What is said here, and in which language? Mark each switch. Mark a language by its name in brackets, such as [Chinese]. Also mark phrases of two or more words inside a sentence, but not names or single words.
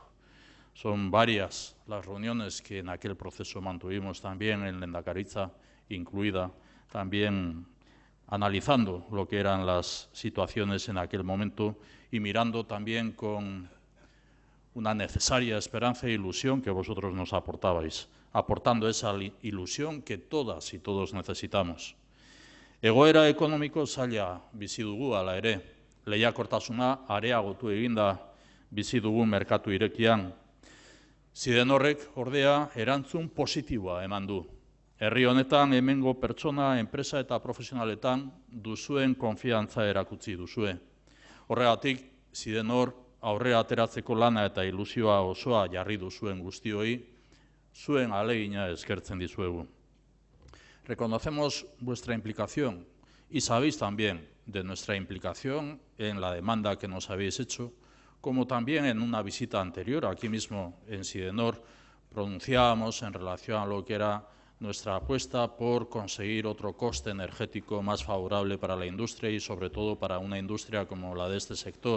[Spanish] Son varias las reuniones que en aquel proceso mantuvimos también en Lehendakaritza, incluida también analizando lo que eran las situaciones en aquel momento y mirando también con una necesaria esperanza e ilusión que vosotros nos aportabais, aportando esa ilusión que todas y todos necesitamos. [Basque] Egoera ekonomiko zaila bizi dugu hala ere, lehiakortasuna areagotu eginda bizi dugu merkatu irekian. Sidenorrek ordea erantzun positiboa eman du. Herri honetan hemengo pertsona, enpresa eta profesionaletan duzuen konfiantza erakutsi duzue. Horregatik, Sidenor aurrera ateratzeko lana eta ilusioa osoa jarri duzuen guztioi, zuen ahalegina eskertzen dizuegu. [Spanish] Reconocemos vuestra implicación y sabéis también de nuestra implicación en la demanda que nos habéis hecho, como también en una visita anterior, aquí mismo en Sidenor, pronunciábamos en relación a lo que era nuestra apuesta por conseguir otro coste energético más favorable para la industria y sobre todo para una industria como la de este sector.